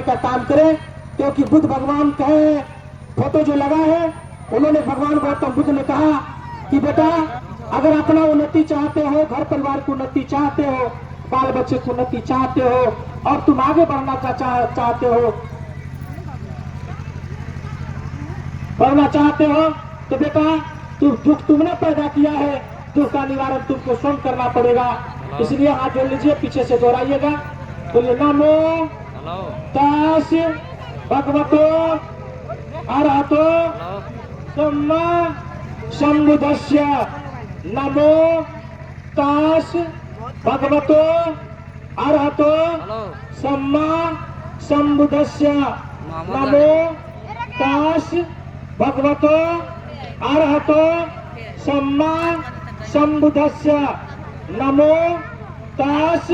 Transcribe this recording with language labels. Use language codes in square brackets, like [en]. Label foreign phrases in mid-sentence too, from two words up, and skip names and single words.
[hi] का काम करें, क्योंकि बुद्ध भगवान कहे हैं, फोटो जो लगा है उन्होंने भगवान गौतम बुद्ध ने कहा कि बेटा अगर अपना उन्नति चाहते हो, घर परिवार की उन्नति चाहते हो, बाल बच्चे की उन्नति चाहते हो और तुम आगे बढ़ना चाहते हो तो बेटा दुख तुमने पैदा किया है, दुख का निवारण तुमको स्वयं करना पड़ेगा। इसलिए हाथ जोड़ लीजिए, पीछे से दोहराइएगा, बोलिए [pi] नमो तस् भगवतो अरहतो सम्मा सम्बुद्धस्य, नमो तस् भगवतो अरहतो सम्मा सम्बुद्धस्य, नमो तस् भगवतो अरहतो सम्मा सम्बुद्धस्य, नमो तस्